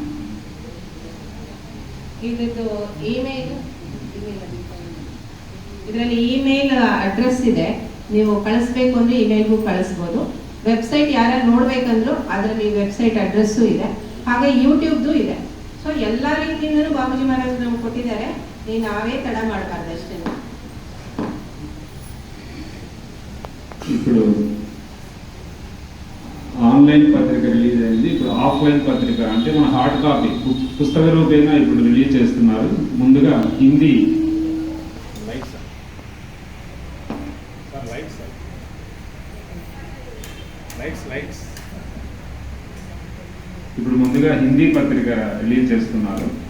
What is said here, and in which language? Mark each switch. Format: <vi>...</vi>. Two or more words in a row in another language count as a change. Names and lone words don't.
<kn>ಇದರದ್ದು ಇದರಲ್ಲಿ</kn> <en>email address</en> <kn>ಇದೆ, ನೀವು ಕಳಿಸ್ಬೇಕು ಅಂದರೆ ಇಮೇಲ್ಗೂ ಕಳಿಸ್ಬೋದು. ವೆಬ್ಸೈಟ್ ಯಾರು ನೋಡ್ಬೇಕಂದ್ರೂ ಅದರಲ್ಲಿ</kn> <en>website address</en> <kn>ಇದೆ, ಹಾಗೆ ಯೂಟ್ಯೂಬ್ದು ಇದೆ. ಸೊ ಎಲ್ಲ ರೀತಿಯಿಂದಲೂ ಬಾಬೂಜಿ ಮಹಾರಾಜ್ ನಮ್ಗೆ ಕೊಟ್ಟಿದ್ದಾರೆ, ನೀವು ನಾವೇ ತಡ ಮಾಡಬಾರ್ದು ಅಷ್ಟೇ.</kn> <te>ఇప్పుడు ఆన్లైన్ పత్రిక రిలీజ్ అయింది. ఇప్పుడు ఆఫ్లైన్ పత్రిక అంటే మన</te> <en>hard copy</en> <te>పుస్తక రూపేణా ఇప్పుడు రిలీజ్ చేస్తున్నారు. ముందుగా హిందీ ఇప్పుడు ముందుగా హిందీ పత్రిక రిలీజ్ చేస్తున్నారు.</te>